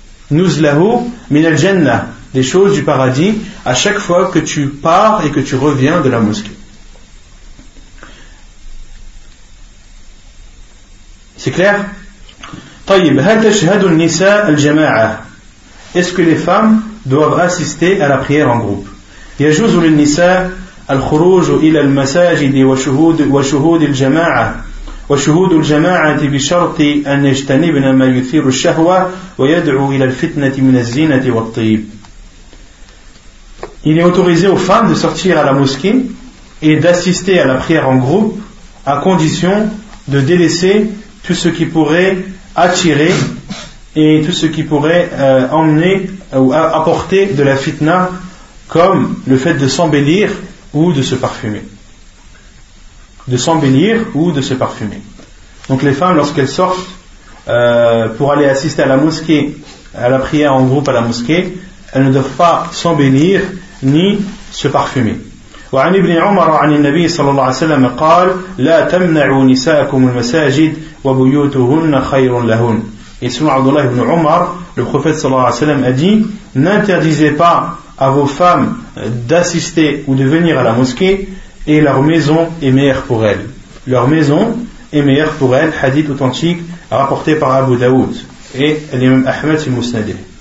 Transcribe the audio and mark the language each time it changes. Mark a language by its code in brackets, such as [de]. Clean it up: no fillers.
[ar] Nuzlahu min al-jannah, [fr] des choses du paradis, à chaque fois que tu pars et que tu reviens de la mosquée. C'est clair ? [ar] Tayyib, hal tashhadu an-nisa al-jama'a ? [fr] Est-ce que les femmes doivent assister à la prière en groupe ? [ar] Yajuzu lin-nisa الخروج إلى المساجد وشهود الجماعة وشهود الجماعة بشرط أن يجتنبن ما يثير الشهوة ويدعو إلى الفتنة من الزينة والطيب. [fr] Il est autorisé aux femmes de sortir à la mosquée et d'assister à la prière en groupe à condition de délaisser tout ce qui pourrait attirer et tout ce qui pourrait emmener ou apporter de la fitna, comme le fait de s'embellir ou de se parfumer, de s'embellir ou de se parfumer. Donc les femmes, lorsqu'elles sortent pour aller assister à la mosquée, à la prière en groupe à la mosquée, elles ne doivent pas s'embellir ni se parfumer. [ar] وعن ابن عمر عن النبي صلى الله عليه وسلم قال لا تمنعوا نساءكم المساجد وبيوتهن خير لهن. [fr] Et selon Abdullah ibn Umar, le prophète [ar] صلى الله عليه وسلم [fr] a dit, n'interdisez pas à vos femmes d'assister ou de venir à la mosquée, et leur maison est meilleure pour elles. Leur maison est meilleure pour elles. Hadith authentique rapporté par Abu Daoud et l'imam Ahmed sur Musnad.